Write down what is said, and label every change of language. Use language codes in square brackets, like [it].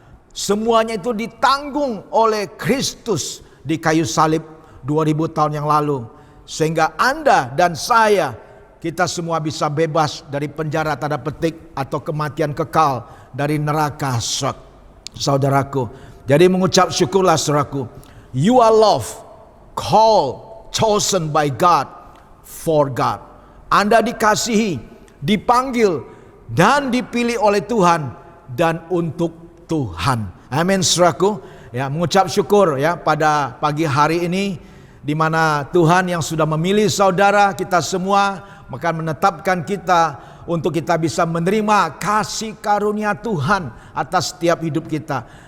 [id] Semuanya itu ditanggung oleh Kristus di kayu salib 2000 tahun yang lalu. Sehingga Anda dan saya, kita semua bisa bebas dari penjara tanda petik atau kematian kekal dari neraka, saudaraku. Jadi mengucap syukurlah, saudaraku. [en] You are loved, called, chosen by God, for God. [id] Anda dikasihi, dipanggil, dan dipilih oleh Tuhan dan untuk Tuhan. Amin, saudaraku. Ya, mengucap syukur pada pagi hari ini, di mana Tuhan yang sudah memilih saudara kita semua, maka menetapkan kita untuk kita bisa menerima kasih karunia Tuhan atas setiap hidup kita.